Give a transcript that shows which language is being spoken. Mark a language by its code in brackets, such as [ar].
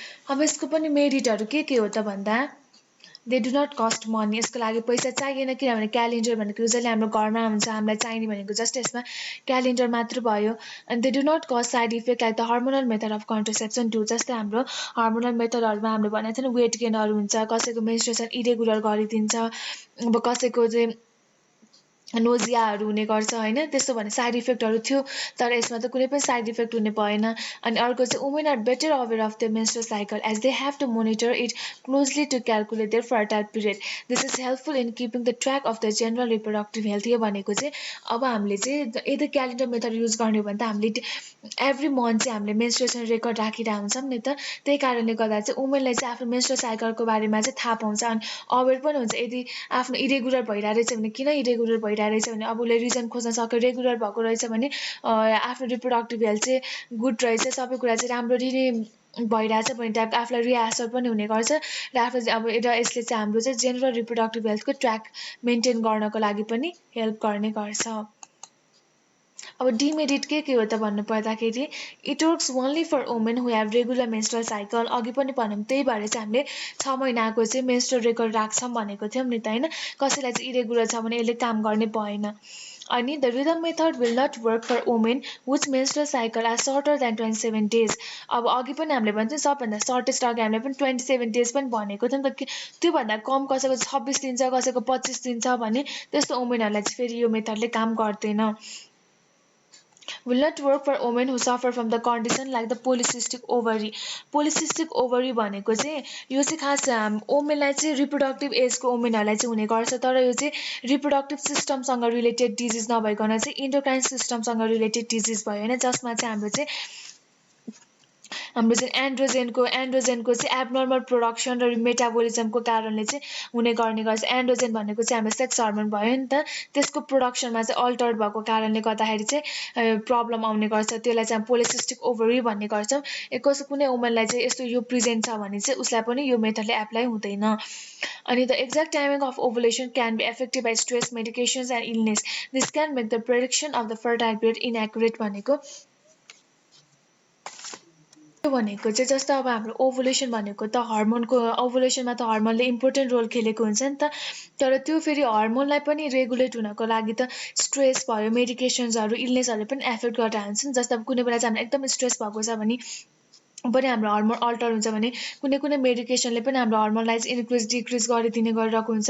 [ne] अब यसको पनि मेरिटहरू के हो त भन्दा [en] They do not cost money. [ne] यसको लागि पैसा चाहिएन किनभने क्यालेन्डर भनेको युजली हाम्रो घरमा हुन्छ, हामीलाई चाहिने भनेको जस्ट यसमा क्यालेन्डर मात्र भयो। [en] अनि they do not cost side effect like the hormonal method of contraception too. [ne] जस्तै हाम्रो हर्मोनल मेथडहरूमा हामीले भनेको थियो नि वेट गेनहरू हुन्छ, कसैको मेन्स्ट्रुएसन इरेगुलर गरिदिन्छ, अब कसैको चाहिँ नोजियाहरू हुने गर्छ होइन, त्यस्तो भने साइड इफेक्टहरू थियो तर यसमा त कुनै पनि साइड इफेक्ट हुने भएन। अनि अर्को चाहिँ [en] Women are better aware of the menstrual cycle as they have to monitor it closely to calculate their fertile period. This is helpful in keeping the track of the general reproductive health. [ne] यो भनेको चाहिँ अब हामीले चाहिँ यदि calendar method use गर्ने हो भने त हामीले एभ्री मन्थ चाहिँ हामीले मेन्स्ट्रुएसन रेकर्ड राखिरहेको हुन्छौँ नि त। त्यही कारणले गर्दा चाहिँ वुमेनलाई चाहिँ आफ्नो मेन्स्ट्रुअल साइकलको बारेमा चाहिँ थाहा पाउँछ अनि अवेर पनि हुन्छ। यदि आफ्नो इरेगुलर भइरहेको रहेछ भने किन इरेगुलर भइरहेको रहेछ भने अब उसले रिजन खोज्न सक्यो। रेगुलर भएको रहेछ भने आफ्नो रिप्रोडक्टिभ हेल्थ चाहिँ गुड रहेछ, सबै कुरा चाहिँ राम्ररी नै भइरहेछ भने टाइप आफूलाई रिएसर पनि हुने गर्छ र आफू अब यसले चाहिँ हाम्रो चाहिँ जेनरल रिप्रोडक्टिभ हेल्थको ट्र्याक मेन्टेन गर्नको लागि पनि हेल्प गर्ने गर्छ। अब डिमेरिट के हो त भन्नु पर्दाखेरि [en] It works only for women who have regular menstrual cycle. [ne] अघि पनि भनौँ त्यही भएर चाहिँ हामीले 6 महिनाको चाहिँ मेन्स्ट्रुअल रेकर्ड राख्छौँ भनेको थियौँ नि त होइन। कसैलाई चाहिँ इरेगुलर छ भने यसले काम गर्ने भएन। [en] अनि the rhythm method will not work for women which menstrual cycle are shorter than 27 days. [ne] अब अघि पनि हामीले भन्छौँ सबभन्दा सर्टेस्ट अघि हामीले पनि 27 डेज पनि भनेको थियौँ नि त। त्योभन्दा कम कसैको 26 दिन छ, कसैको 25 दिन छ भने त्यस्तो वुमेनहरूलाई चाहिँ फेरि यो मेथडले काम गर्दैन। [en] will not work for women who suffer from the condition like the polycystic ovary. [ne] Polycystic ovary भनेको चाहिँ यो चाहिँ खास वुमेनलाई चाहिँ रिप्रोडक्टिभ एजको वुमेनहरूलाई चाहिँ हुने गर्छ, तर यो चाहिँ रिप्रोडक्टिभ सिस्टमसँग रिलेटेड डिजिज नभइकन चाहिँ इन्डोक्राइन सिस्टमसँग रिलेटेड डिजिज भयो होइन, जसमा चाहिँ हाम्रो चाहिँ एन्ड्रोजेनको चाहिँ एबनर्मल प्रोडक्सन र मेटाबोलिजमको कारणले चाहिँ हुने गर्ने गर्छ। एन्ड्रोजेन भनेको चाहिँ हाम्रो सेक्स हर्मोन भयो नि त, त्यसको प्रोडक्सनमा चाहिँ अल्टर्ड भएको कारणले गर्दाखेरि चाहिँ प्रब्लम आउने गर्छ। त्यसलाई चाहिँ पोलिसिस्टिक ओभरी भन्ने गर्छौँ। कसै कुनै वुमनलाई चाहिँ यस्तो यो प्रेजेन्ट छ भने चाहिँ उसलाई पनि यो मेथडले एप्लाई हुँदैन। [en] अनि the exact timing of ovulation can be affected by stress, medications and illness. This can make the prediction of the fertile period inaccurate. [ne] भनेको चाहिँ जस्तो अब हाम्रो ओभुलेसन भनेको त हर्मोनको ओभुलेसनमा त हर्मोनले इम्पोर्टेन्ट रोल खेलेको हुन्छ नि त, तर त्यो फेरि हर्मोनलाई पनि रेगुलेट हुनको लागि त स्ट्रेस भयो, मेडिकेसन्सहरू, इलनेसहरूले पनि एफेक्ट गरेर हुन्छ नि। जस्तो अब कुनै बेला चाहिँ हामीलाई एकदम स्ट्रेस भएको छ भने पनि हाम्रो हर्मोन अल्टर हुन्छ भने कुनै मेडिकेसनले पनि हाम्रो हर्मोनलाई चाहिँ इन्क्रिज डिक्रिज गरिदिने गरिरहेको हुन्छ।